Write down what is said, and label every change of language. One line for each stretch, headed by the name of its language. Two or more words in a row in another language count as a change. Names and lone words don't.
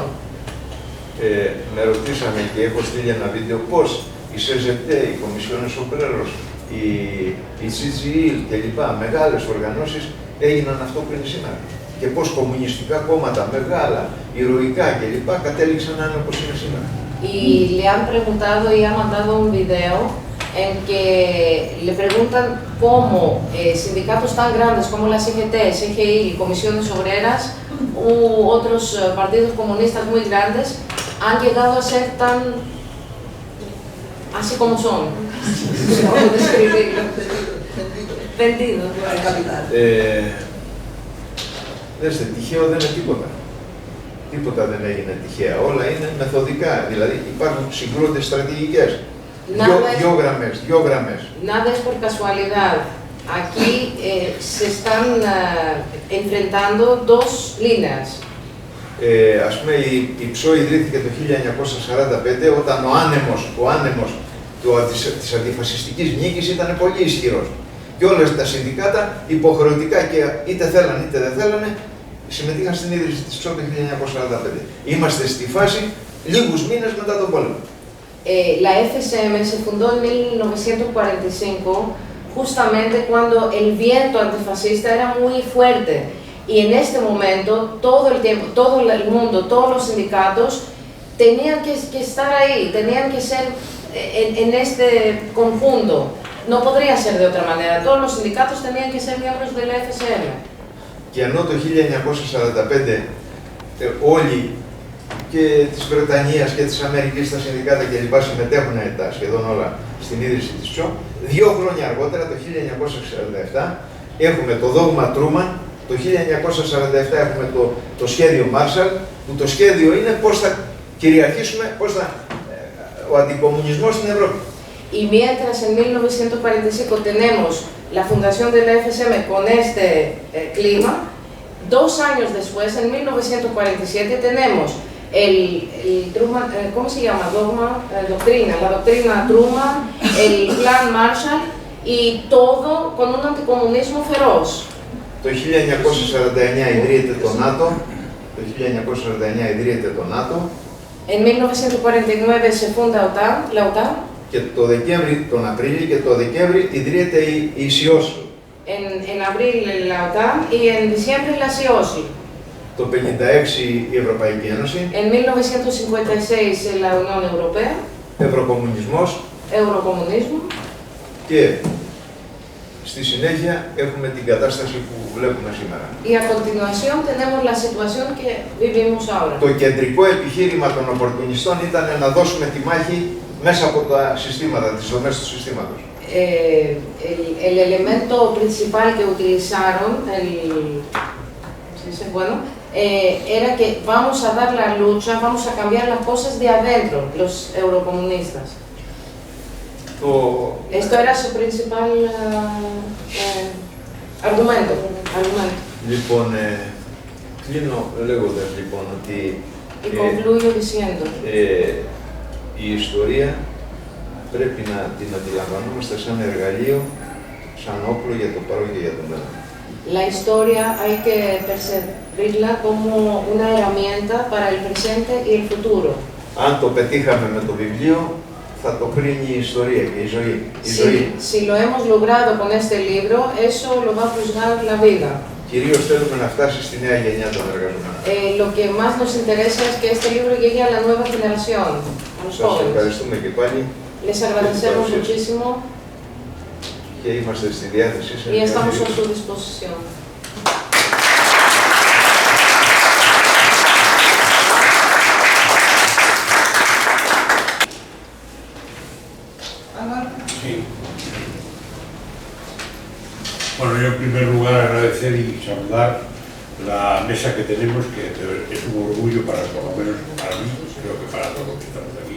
Greek: Με ρωτήσαμε και έχω στείλει ένα βίντεο πώς η ΣΕΖΕΤ, η Κομισιόνες Ομπρέρος, η CGIL κλπ. Μεγάλες οργανώσεις έγιναν αυτό που είναι σήμερα. Και πώς κομμουνιστικά κόμματα μεγάλα, ηρωικά κλπ. Κατέληξαν να είναι όπως είναι σήμερα.
Spanish: Y le han preguntado y ha mandado un video en que le preguntan cómo sindicatos tan grandes como la CGT, CGI, Comisiones Obreras u otros partidos comunistas muy grandes han llegado a ser tan así como son. ¿Cómo describirlo? Vendidos.
Greek: Δέστε, τυχαίο δεν είναι τίποτα. Τίποτα δεν έγινε τυχαία. Όλα είναι μεθοδικά. Δηλαδή υπάρχουν συγκρούτες στρατηγικές. Δύο γραμμές.
Spanish: Nada es por casualidad. Aquí se están enfrentando dos líneas.
Greek: Ας πούμε, η ΨΟ ιδρύθηκε το 1945 όταν ο άνεμος της αντιφασιστικής νίκης ήταν πολύ ισχυρός. Και όλα τα συνδικάτα υποχρεωτικά και είτε θέλανε είτε δεν θέλανε συμμετείχαν στην ίδρυση της ΨΟ το 1945. Είμαστε στη φάση λίγους μήνες μετά τον πόλεμο.
Spanish: La FSM se fundó en 1945, justamente cuando el viento antifascista era muy fuerte. Y en este momento, todo el tiempo, todo el mundo, todos los sindicatos tenían que estar ahí, tenían que ser en este conjunto. No podría ser de otra manera. Todos los sindicatos tenían que ser miembros de la FSM.
Greek: Και ενώ το 1945 όλοι και της Βρετανίας και της Αμερικής, τα συνδικάτα κλπ. Συμμετέχουν σχεδόν όλα στην ίδρυση της ΨΟ, 2 χρόνια αργότερα, το 1947, έχουμε το δόγμα Τρούμαν, το 1947 έχουμε το σχέδιο Μάρσαλ, που το σχέδιο είναι πώς θα κυριαρχήσουμε, ο αντικομμουνισμός στην Ευρώπη.
Spanish: Y mientras en 1945 tenemos la fundación de la FSM con este clima, 2 años después, en 1947, tenemos el Truman, ¿cómo se llama? La doctrina Truman, el plan Marshall y todo con un anticomunismo feroz.
Greek: Το 1949 ιδρύεται το ΝΑΤΟ. Το 1949 ιδρύεται το ΝΑΤΟ.
Spanish: En 1949 se funda la OTAN.
Greek: Και τον Απρίλιο και το Δεκέμβρη ιδρύεται η ΣΥΟΣΛ.
Spanish: En abril la OTAN y en diciembre la CIOSL.
Greek: Το 1956 η Ευρωπαϊκή Ένωση.
Spanish: En 1956 la Unión Europea.
Greek: Ευρωκομμουνισμός.
Spanish: Eurocomunismo.
Greek: Και Στη συνέχεια έχουμε την κατάσταση που βλέπουμε σήμερα.
Spanish: Y a continuación tenemos la situación que vivimos ahora.
Greek: Το κεντρικό επιχείρημα των οπορτουνιστών ήταν να δώσουμε τη μάχη μέσα από τα συστήματα, τις δομές του συστήματος.
Spanish: El elemento principal que utilizaron, era que vamos a dar la lucha, vamos a cambiar las cosas de adentro, los eurocomunistas. Esto era su principal argumento.
Greek: Λοιπόν, κλείνω λέγοντας λοιπόν ότι
Spanish: Y concluyo diciendo
Greek: η ιστορία πρέπει να την αντιλαμβανόμαστε σαν εργαλείο, σαν όπλο για το παρόν και για το μέλλον.
Spanish: La historia hay que percibirla como una herramienta para el presente y el futuro.
Greek: Αν το πετύχαμε με το βιβλίο, θα το κρίνει η ιστορία και η ζωή.
Spanish: Si lo hemos logrado con este libro, eso lo va a juzgar la vida.
Greek: Κυρίως θέλουμε να φτάσει στη νέα γενιά των εργαζομένων.
Spanish: Lo que más nos interesa es que este libro llegue a la nueva generación, a los
Greek: Σας
Spanish: jóvenes.
Greek: ευχαριστούμε και πάλι.
Spanish: Les agradecemos muchísimo
Greek: και είμαστε στη διάθεσή σας.
Spanish: y estamos a su disposición. Sí. Bueno, yo en primer lugar agradecer y saludar la mesa que tenemos, que es un orgullo para, por lo menos para mí, creo que para todos los que estamos aquí.